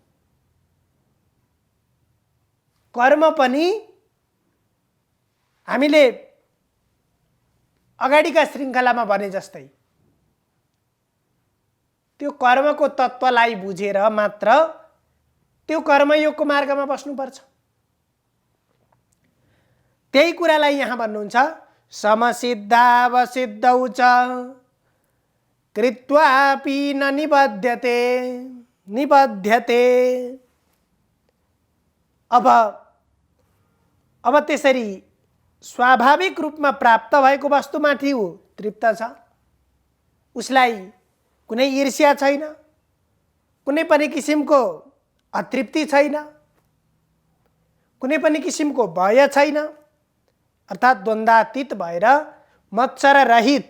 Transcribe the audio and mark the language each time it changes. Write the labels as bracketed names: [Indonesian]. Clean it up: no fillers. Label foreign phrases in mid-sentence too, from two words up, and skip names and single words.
[Nepali] कर्म पनि हामीले अगाडिका श्रृङ्खलामा भने जस्तै त्यो कर्मको तत्त्वलाई बुझेर मात्र त्यो कर्मयोगको मार्गमा बस्नुपर्छ। त्यही कुरालाई यहाँ भन्नुहुन्छ [Sanskrit] समसिद्धावसिद्धौ च कृत्वापि न निबध्यते। [Nepali] अब त्यसरी स्वाभाविक रूपमा प्राप्त भएको वस्तुमाथि ऊ तृप्त छ, उसलाई कुनै ईर्ष्या छैन, कुनै पनि किसिमको अतृप्ति छैन, कुनै पनि किसिमको भय छैन, अर्थात् द्वन्द्वातीत भएर मत्सर रहित।